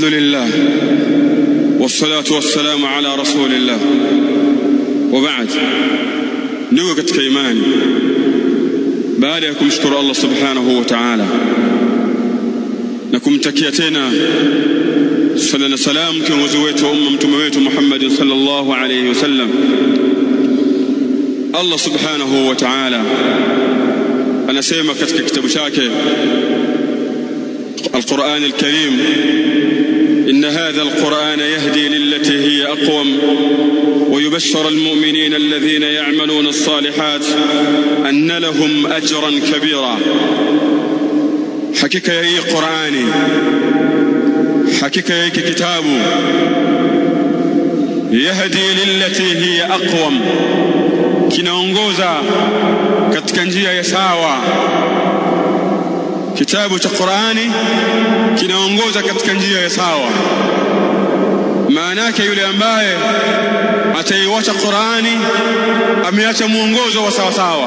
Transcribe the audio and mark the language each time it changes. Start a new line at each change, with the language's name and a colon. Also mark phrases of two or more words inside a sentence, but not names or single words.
Arabic: الحمد لله والصلاة والسلام على رسول الله وبعد.
Swahili: Ndugu katika imani, baada ya kumshukuru Allah
Arabic: سبحانه وتعالى
Swahili: na kumtakia tena sala na salam kiongozi wetu wa umma, mtume wetu Muhammad
Arabic: صلى الله عليه وسلم,
Swahili: Allah
Arabic: سبحانه وتعالى
Swahili: anasema katika kitabu chake
Arabic: القرآن الكريم: إن هذا القرآن يهدي للتي هي أقوم ويبشر المؤمنين الذين يعملون الصالحات أن لهم أجرا كبيرا. حقيقة هي قرآني، حقيقة هي كتاب يهدي للتي هي أقوم،
Swahili: kinaongoza katika njia ya sawa. Kitabu cha Qur'ani kinaongoza katika njia ya sawa. Maana yake yule ambaye ataiacha Qur'ani ameacha muongozo wa sawa sawa.